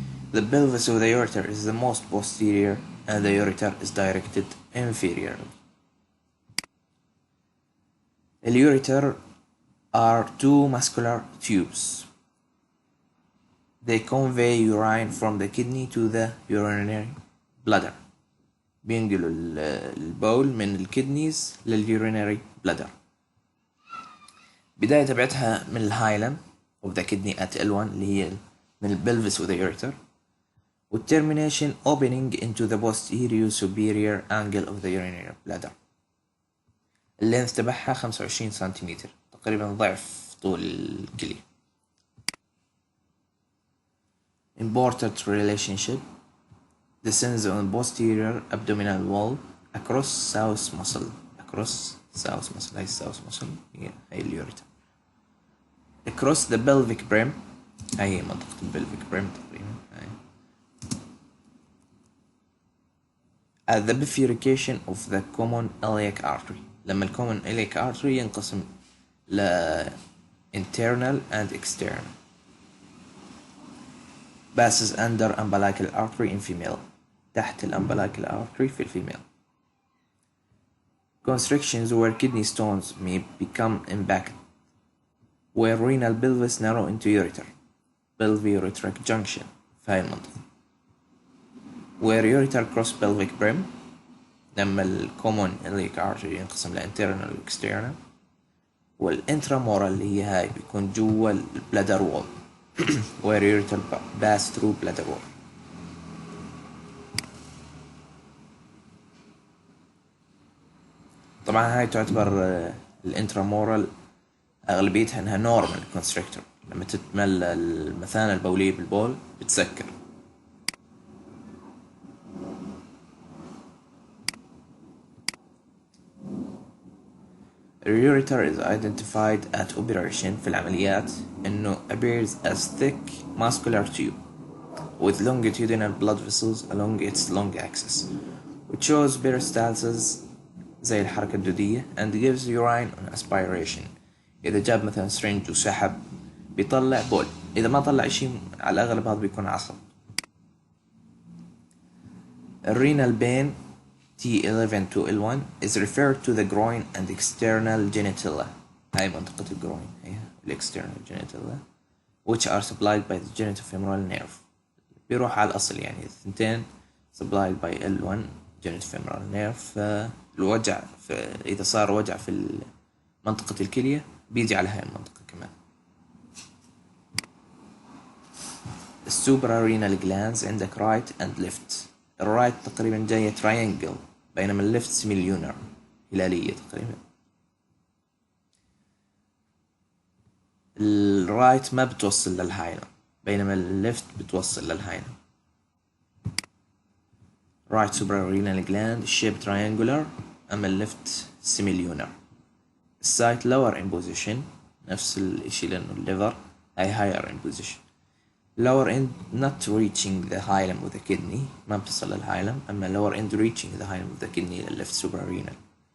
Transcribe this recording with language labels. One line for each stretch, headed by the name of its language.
English: The pelvis of the ureter is the most posterior and the ureter is directed inferiorly. The ureter are two muscular tubes. They convey urine from the kidney to the urinary bladder.
Arabic: بينقلوا البول من الكدنيز لل
English: urinary bladder.
Arabic: بداية تبعتها من الهايلم
English: of the kidney at L1
Arabic: اللي هي من البلفس of the ureter، والtermination opening
English: into the posterior superior angle of the urinary bladder.
Arabic: اللينث تبعها 25 سنتيمتر، تقريبا ضعف طول الكلي.
English: Important relationship: descends on posterior abdominal wall across south muscle.
Arabic: هاي south muscle هي اليوريتر.
English: across the pelvic brim،
Arabic: هاي منطقة
English: pelvic brim
Arabic: تقريبا.
English: at the bifurcation of the common iliac artery،
Arabic: لما الcommon iliac artery ينقسم
English: ل internal and external. passes under umbilical artery in female.
Arabic: تحت
English: umbilical artery
Arabic: في الفيميل.
English: constrictions where kidney stones may become impacted, where renal pelvis narrow into ureter pelvic junction
Arabic: في هاي المنطقة.
English: where ureter cross pelvic brim
Arabic: لما الكومون iliac artery ينقسم
English: لانترنال واكسترنال،
Arabic: والانترامورال اللي هي هاي بيكون جوا البلادر وول
English: where ureter pass through bladder wall.
Arabic: طبعا هاي تعتبر الانترامورال اغلبيتها انها
English: normal constrictor,
Arabic: لما تتملى المثانة البولية بالبول بتسكر.
English: اليوريتر is identified at operation
Arabic: في العمليات إنه
English: appears as thick muscular tube with longitudinal blood vessels along its long axis which shows peristalsis
Arabic: زي الحركة الدودية
English: and gives urine on aspiration.
Arabic: إذا جاب مثلا سرنج وسحب بيطلع بول، إذا ما طلع شي على الأغلب هذا بيكون عصب. الرينال بين
English: T11 to L1 is referred to the groin and external genitalia.
Arabic: هاي منطقة الجروين هي
English: external genitalia which are supplied by the genitofemoral nerve.
Arabic: بيروح على الأصل يعني الثنتين
English: supplied by L1 genitofemoral nerve.
Arabic: فالوجع إذا صار وجع في منطقة الكلية بيجي على هاي المنطقة كمان.
English: السوبرارينال glands
Arabic: عندك
English: right and left.
Arabic: الرايت تقريبا جاية triangle بينما الليفت سيميليونر هلالية تقريبا. الرايت ما بتوصل للهايلم بينما الليفت بتوصل للهايلم.
English: right suprarenal gland shape triangular
Arabic: أما الليفت سيميليونر.
English: السايت lower in position
Arabic: نفس الاشي لأنه الليفر هاي
English: higher in position. lower end not reaching the hilum with the kidney
Arabic: ما بتصل للهايلم، أما
English: lower end reaching the hilum with the kidney left suprarenal.